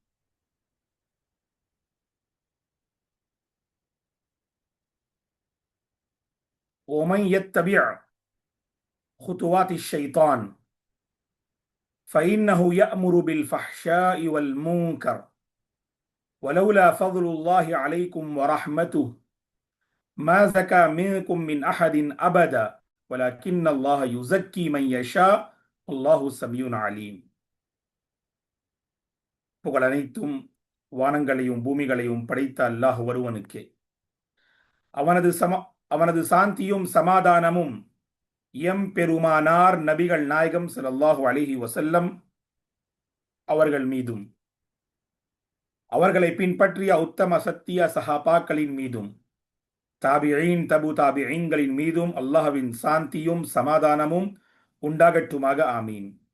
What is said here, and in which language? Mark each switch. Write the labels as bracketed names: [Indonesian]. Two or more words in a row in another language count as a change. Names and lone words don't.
[Arabic] ومن يتبع خطوات الشيطان فإنه يأمر بالفحشاء والمنكر ولولا فضل الله عليكم ورحمته ما زكى منكم من أحد أبدا ولكن الله يزكي من يشاء الله سميع عليم. [Tamil] புகழ் அனைத்தும் வானங்களையும் பூமிகளையும் படைத்த அல்லாஹ் ஒருவனுக்கே. அவனது சாந்தியும் சமாதானமும் எம் பெருமானார் நபிகள் நாயகம் [Arabic] صلى الله عليه وسلم [Tamil] அவர்கள் மீதும் அவர்களை பின்பற்றிய உத்தம சத்திய சஹாபாக்களின் மீதும் [Arabic] تابعين تبع تابعين [Tamil] மீதும் அல்லாஹ்வின் சாந்தியும் சமாதானமும் உண்டாகட்டுமாக, ஆமீன்.